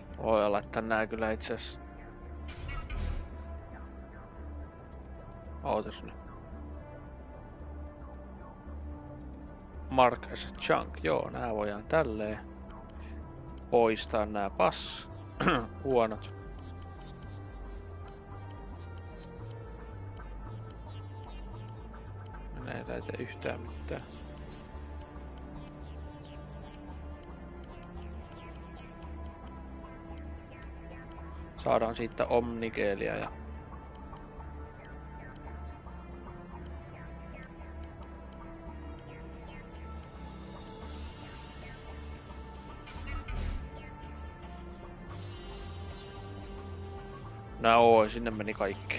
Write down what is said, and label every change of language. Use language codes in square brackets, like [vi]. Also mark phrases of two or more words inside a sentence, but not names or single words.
[fi] Voi laittaa nää kyllä itseasiassa. Ootas nyt. [en] Mark as a chunk. [fi] Joo, nää voidaan tälleen poistaa nää huonot. Näitä ei tee yhtään mitään. Saadaan siitä omnigeelia ja no sinne meni kaikki.